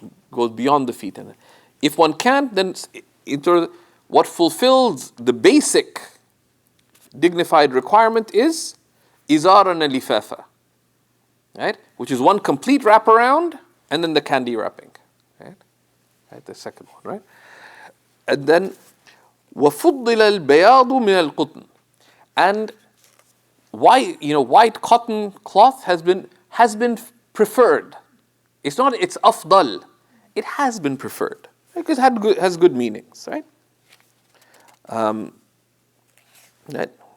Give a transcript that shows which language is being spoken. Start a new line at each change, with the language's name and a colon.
English: Goes beyond the feet. And if one can't, then what fulfills the basic dignified requirement is izar and lifafa, right? Which is one complete wraparound and then the candy wrapping, right? The second one, right? And then
Arabic: وَفُضِّلَ الْبَيَاضُ مِنَ الْقُطْنِ.
English: And white cotton cloth has been preferred. It's not, it's afdal. It has been preferred because it has good meanings, right? Right.